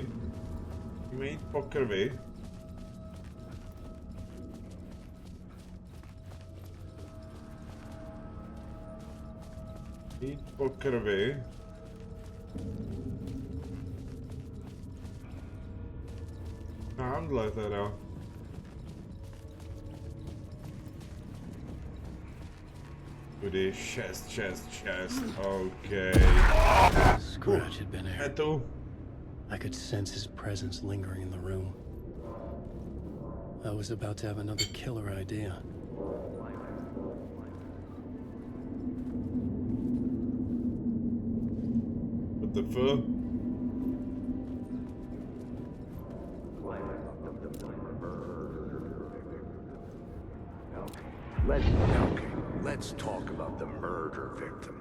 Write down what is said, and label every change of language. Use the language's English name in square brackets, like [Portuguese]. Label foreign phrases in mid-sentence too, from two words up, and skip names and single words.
[Czech] Musíme jít po krvi. Jít po krvi. Tamhle teda. Tudy 6, 6, 6, [English] OK. Scratch had been there. [Czech] Je tu. [English] I could sense his presence lingering in the room. I was about to have another killer idea. What the fuck? Let's talk about the murder victim.